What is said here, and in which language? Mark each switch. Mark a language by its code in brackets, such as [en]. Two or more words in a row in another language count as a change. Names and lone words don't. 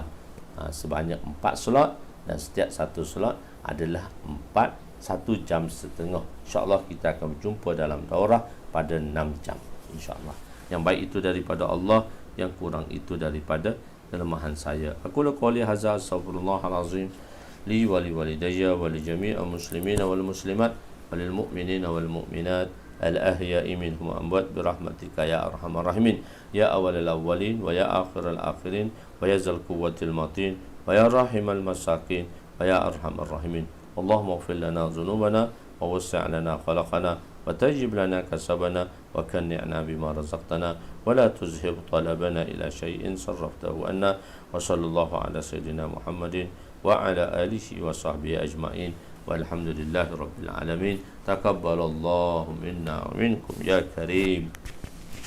[ms] Sebanyak 4 slot, dan setiap satu slot adalah 1 jam setengah. InsyaAllah kita akan berjumpa dalam daurah pada 6 jam. InsyaAllah. Yang baik itu daripada Allah, yang kurang itu daripada kelemahan saya. [ar] أقول قولي هذا، أستغفر الله العظيم لي ولوالدي ولجميع المسلمين والمسلمات والمؤمنين والمؤمنات الأحياء منهم أموات برحمتك يا أرحم الراحمين يا أول الأولين ويا آخر الآخرين ويا ذا القوة المتين ويا راحم المساكين ويا أرحم الراحمين. اللهم اغفر لنا ذنوبنا ووسع لنا خلقنا وطيب لنا كسبنا وقنعنا بما رزقتنا ولا تذهب طلبنا إلى شيء صرفته عنا. وصلى الله على سيدنا محمد وعلى آله وصحبه أجمعين. والحمد لله رب العالمين. تقبل الله منا ومنكم يا كريم.